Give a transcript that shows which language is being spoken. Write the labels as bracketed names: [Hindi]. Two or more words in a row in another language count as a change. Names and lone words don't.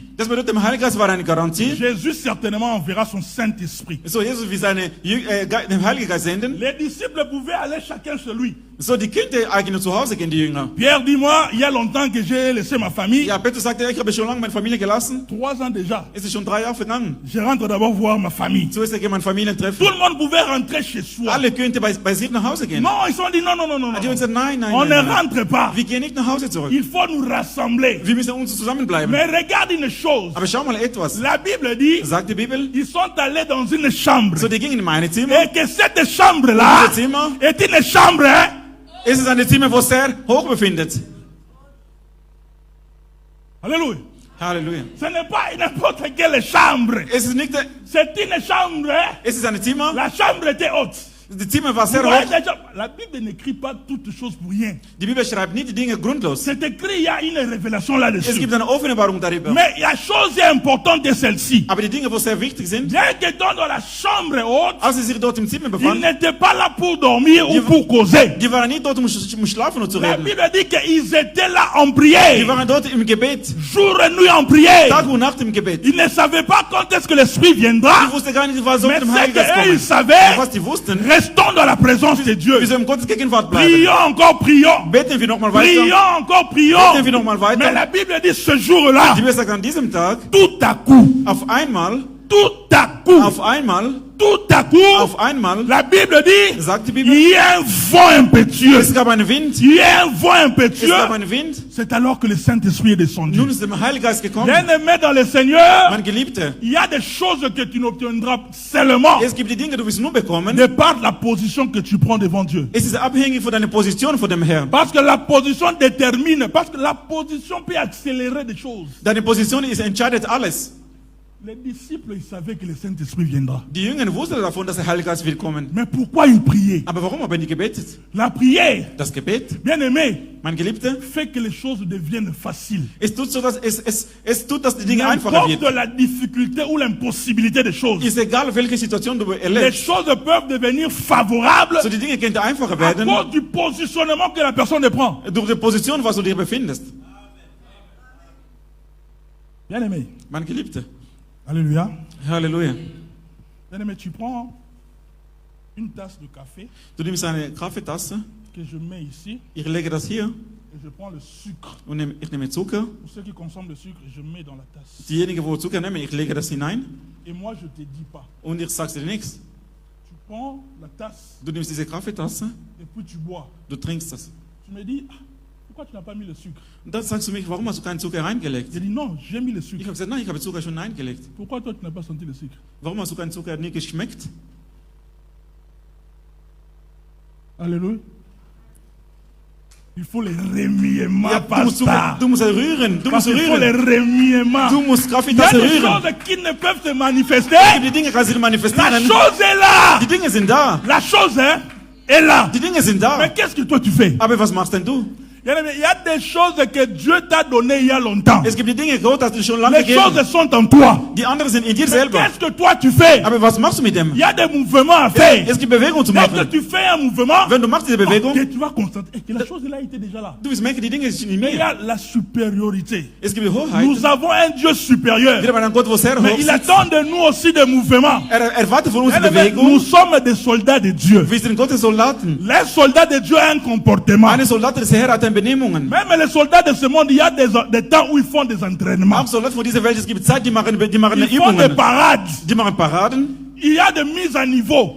[German] Das bedeutet, der Heilige Geist war eine Garantie. [French] Jésus certainement enverra son Saint-Esprit. [German] So, Jesus will den Heiligen Geist senden. [French] Les disciples pouvaient aller chacun chez lui. [German] So, die könnten eigentlich zu Hause gehen, die Jünger. [French] Pierre, dis-moi, il y a longtemps que j'ai laissé ma famille. [German] Ja, Petrus sagte, ich habe schon lange meine Familie gelassen. [French] 3 ans déjà. [German] Es ist schon 3 Jahre vergangen. [French] Je rentre d'abord voir ma famille. [German] Zuerst gehe ich meine Familie treffen. [French] Tout le monde pouvait rentrer chez soi. [German] Alle könnten bei sich nach Hause gehen. [French] Non, ils sont dit non, non, non, non. [German] Die haben [French] non. [German] gesagt, nein, nein, [French] On [German] nein, [French] ne [German] nein. [French] rentre pas. [German] Wir gehen nicht nach Hause zurück. [French] Il faut nous rassembler. [German] Wir müssen uns zusammenbleiben. [French] Mais regarde une chose. [German] Aber schau mal etwas. [French] La Bible dit, [German] Sagt die Bibel. [French] ils sont allés dans une chambre. [German] So, die gingen in meine Zimmer. [French] Et que cette chambre-là [German] Dieses Zimmer, [French] est une chambre, hein, [German] es ist eine Zimmer, wo es sehr hoch befindet. [French] alléluia. [German] Halleluja. [French] Ce n'est pas n'importe quelle chambre. [German] Es ist nicht, [French] C'est une chambre, hein. [German] es ist eine Zimmer. [French] La chambre était haute. [German] Die Zimmer war [French] Vous [German] sehr [French] voyez [German] hoch. [French] déjà, la Bible n'écrit pas toutes choses pour rien. [German] Die Bibel schreibt nicht die Dinge grundlos. [French] C'est écrit, il y a une révélation [German] Es [French] là-dessus. [German] gibt eine Offenbarung darüber. [French] Mais la chose importante est celle-ci. [German] Aber die Dinge, wo sehr wichtig sind, [French] Bien que dans la chambre haute, [German] als sie sich dort im Zimmer [French] ils [German] befanden, [French] n'étaient pas là pour dormir ou pour causer. [German] die waren nicht dort, um schlafen und zu [French] La [German] reden. [French] Bible dit qu'ils étaient là en [German] Die [French] prière, [German] waren dort im Gebet. [French] jour et nuit en prière. [German] Tag und Nacht im Gebet. [French] Ils ne savaient pas quand est-ce que l'Esprit viendra. [German] Die wussten gar nicht, was soll [French] Mais [German] mit dem [French] c'est [German] Heiligen Geist [French] qu'eux, [German] kommen. [French] ils savaient, [German] Was die wussten, [French] restons dans la présence de Dieu. [German] wir sollen in Gottes Gegenwart bleiben. [French] Prions encore, prions. [German] Beten wir nochmal weiter. [French] Prions encore, prions. [German] Beten wir nochmal [French] Mais [German] weiter. [French] la Bible dit ce jour-là, [German] Die Bibel sagt, an diesem Tag, [French] tout à coup, [German] auf einmal, [French] tout à coup, [German] auf einmal, [French] tout à coup, [German] auf einmal, [French] la Bible dit, [German] sagt die [French] il [German] Bibel, [French] y a un vent impétueux. [German] es gab einen Wind. [French] Il y a un vent [German] Es [French] impétueux. [German] gab einen Wind. [French] C'est alors que le Saint-Esprit est descendu. [German] Nun ist der Heilige Geist gekommen. [French] Bien-aimé dans le Seigneur, [German] Mein Geliebter, [French] il y a des choses que tu n'obtiendras seulement [German] es gibt die Dinge, du wirst nur bekommen. [French] de par la position que tu prends devant Dieu. [German] Es ist abhängig von deiner Position vor dem Herrn. [French] Parce que la position détermine, parce que la position peut accélérer des choses. [German] Deine Position ist entscheidet alles. [French] Les disciples, ils savaient que le Saint-Esprit viendra. [German] Die Jünger wussten davon, dass der Heilige Geist will kommen. [French] Mais pourquoi ils priaient? [German] Aber warum haben die gebetet? [French] La prière, [German] Das Gebet, [French] bien-aimé, [German] mein Geliebter, [French] fait que les choses deviennent faciles. [German] es tut so, dass es tut, dass die Dinge einfacher [French] N'importe [German] wird. [French] la difficulté ou l'impossibilité des choses. [German] Ist egal, welche Situation du [French] Les [German] erlebst. [French] choses peuvent devenir favorables [German] So, die Dinge können einfacher [French] à [German] werden [French] cause du positionnement que la personne prend. [German] durch die Position, was du dir befindest. [French] Bien-aimé, [German] Mein Geliebter, [French] alléluia. [German] Halleluja. [French] Bien-aimé, tu prends une tasse de café [German] Du nimmst eine Kaffeetasse, [French] que je mets ici [German] ich lege das hier [French] et je prends le sucre. [German] und ich nehme Zucker. [French] Pour ceux qui consomment le sucre, je mets dans la tasse. [German] Diejenigen, wo Zucker nehmen, ich lege das hinein [French] Et moi, je te dis pas. [German] und ich sag's dir nichts. [French] Tu prends la tasse [German] Du nimmst diese Kaffeetasse, [French] et puis tu bois. [German] du trinkst das. [French] Tu me dis, ah, pourquoi tu n'as pas mis le sucre? [German] Und dann sagst du mich, warum hast du keinen Zucker reingelegt? [French] Je dis, non, j'ai mis le [German] Ich [French] sucre. [German] habe gesagt, nein, ich habe Zucker schon reingelegt. [French] Pourquoi toi, tu n'as pas senti le sucre? [German] Warum hast du keinen Zucker nie geschmeckt? [French] Alléluia. Il faut les remuements, [German] Ja, [French] pasteur. [German] du musst rühren, du [French] Parce [German] musst [French] qu'il faut les [German] rühren. [French] remuements. [German] Du musst [French] Il y a [German] Kaffeetasse [French] des [German] rühren. [French] choses qui ne peuvent se manifester. [German] Die Dinge kannst du [French] La [German] manifestieren. [French] chose est là. [German] Die Dinge sind da. [French] La chose hein, est là. [German] Die Dinge sind [French] Mais [German] da. [French] qu'est-ce que toi tu fais? [German] Aber was machst denn du? [French] Bien-aimé, il y a des choses que Dieu t'a données il y a longtemps. [German] Es gibt die Dinge, Gott hat dir schon lange [French] Les [German] gegeben. [French] choses sont en toi. [German] Die anderen sind in dir [French] Mais [German] selber. [French] qu'est-ce que toi tu fais? [German] Aber was machst du mit dem? [French] Il y a des mouvements à faire. [German] Es gibt Bewegung zu [French] Dès que [German] machen. [French] tu fais un mouvement, [German] Wenn du machst diese Bewegung, [French] que tu vas constater que la chose là était déjà là. [German] du wirst merken, die Dinge sind in [French] Mais il y [German] mir. [French] a la supériorité. [German] Es gibt die Hoheit. [French] Nous avons un Dieu supérieur. [German] Wir haben einen Gott, wo sehr [French] Mais [German] hoch [French] il [German] sitzt. [French] attend de nous aussi des mouvements. [German] Erwartet von uns die [French] Bien-aimé, Nous [German] Bewegung. [French] sommes des soldats de Dieu. [German] Wir sind Gottes Soldaten. [French] Les soldats de Dieu ont un comportement. [German] Eine Soldat des Herrn hat Benehmungen. [French] Même les soldats de ce monde, il y a des temps où ils font des entraînements. [German] Auch Soldaten von dieser Welt, es gibt Zeit, die machen [French] Ils font des [German] Übungen. [French] parades. [German] Die machen Paraden. [French] Il y a des mises à niveau.